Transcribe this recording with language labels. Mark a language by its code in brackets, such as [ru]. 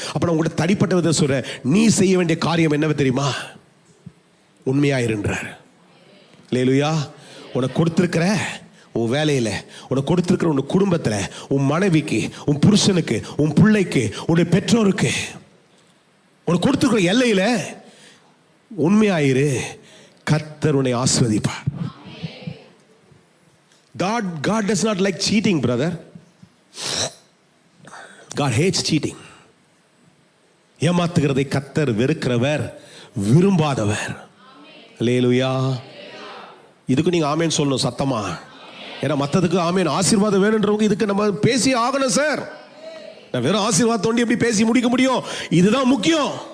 [ta] அப்ப நான் உங்கள்கிட்ட தனிப்பட்ட விதம் சொல்றேன், நீ செய்ய வேண்டிய காரியம் என்னவே தெரியுமா? உண்மையாயிருன்றார். அல்லேலூயா. உனக்கு கொடுத்திருக்கிற உன் வேலையில, உனக்கு கொடுத்திருக்கிற உன் குடும்பத்துல, உன் மனைவிக்கு, உன் புருஷனுக்கு, உன் பிள்ளைக்கு, உன்னுடைய பெற்றோருக்கு, உனக்கு கொடுத்திருக்கிற எல்லையில உண்மையாயிரு. கர்த்தர் உன்னை ஆசீர்வதிப்பார். [en] God does not like cheating, brother. God hates cheating. [ta] ஏமாத்துகிறதை கர்த்தர் வெறுக்கிறவர், விரும்பாதவர். அல்லேலூயா. இதுக்கு நீங்க ஆமேன் சொல்லணும் சத்தமா. ஏன்னா மற்றதுக்கு ஆமேன் ஆசீர்வாதம் வேணுன்றவங்க இதுக்கு நம்ம பேசி ஆகணும் சார். நான் வெறும் ஆசீர்வாதத்தோண்டி எப்படி பேசி முடிக்க முடியும்? இதுதான் முக்கியம்.